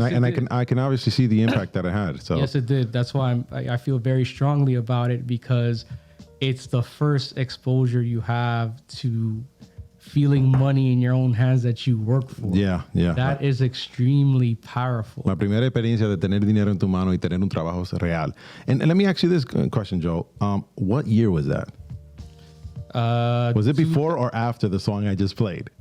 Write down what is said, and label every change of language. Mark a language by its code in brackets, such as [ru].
[en] I can obviously see the impact that it had. So yes, it did. That's why I feel very strongly about it, because it's the first exposure you have to feeling money in your own hands that you work for. Yeah. That is extremely powerful. [es] La primera experiencia de tener dinero en tu mano y tener un trabajo real. [en] And let me ask you this question, Joe. What year was that? Was it before or after the song I just played?